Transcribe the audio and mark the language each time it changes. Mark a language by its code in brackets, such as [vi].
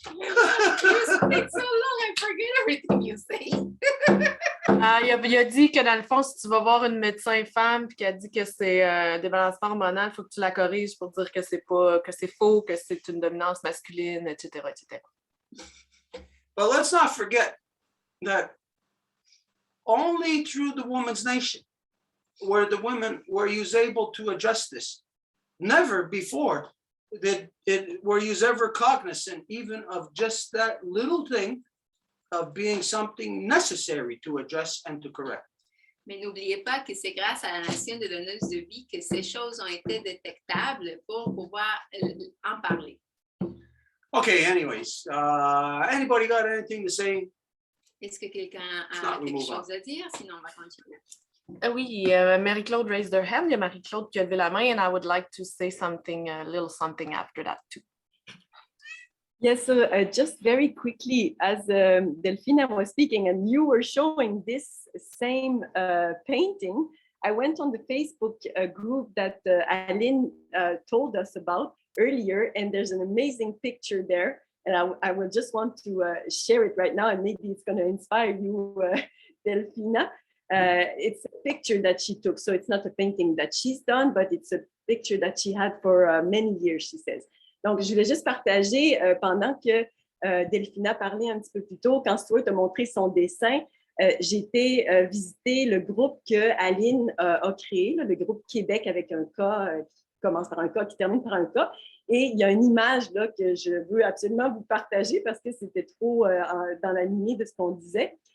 [en] You speak so long, I forget everything you say. [fr] Il a dit que dans le fond, si tu vas voir une médecin femme puis qu'elle dit que c'est un débalancement hormonal, il faut que tu la corriges pour dire que c'est faux, que c'est une dominance masculine, etc., etc. [en] But let's not forget that only through the Women's Nation were the women were able to address this. Never before were you ever cognizant even of just that little thing of being something necessary to address and to correct. [fr] Mais n'oubliez pas que c'est grâce à la nation de donneuses de vie que ces choses ont été détectables pour pouvoir en parler. [en] Okay, anyways, anybody got anything to say? [fr] Est-ce que quelqu'un a quelque chose à dire? Sinon, on va continuer. [en] Oui, Marie-Claude raised her hand. [fr] Il y a Marie-Claude qui a levé la main, [en] and I would like to say something, a little something after that too. Yes, so just very quickly, as Delphina was speaking and you were showing this same painting, I went on the Facebook group that Aline told us about earlier, and there's an amazing picture there. And I would just want to share it right now, and maybe it's going to inspire you, Delphina. It's a picture that she took. So it's not a painting that she's done, but it's a picture that she had for many years, she says. [fr] Donc, je voulais juste partager pendant que Delphina parlait un petit peu plus tôt, quand Stuart a montré son dessin, j'ai été visiter le groupe que Aline a créé, là, le groupe Québec avec un K qui commence par un K, qui termine par un K. Et il y a une image là, que je veux absolument vous partager parce que c'était trop dans la lignée de ce qu'on disait.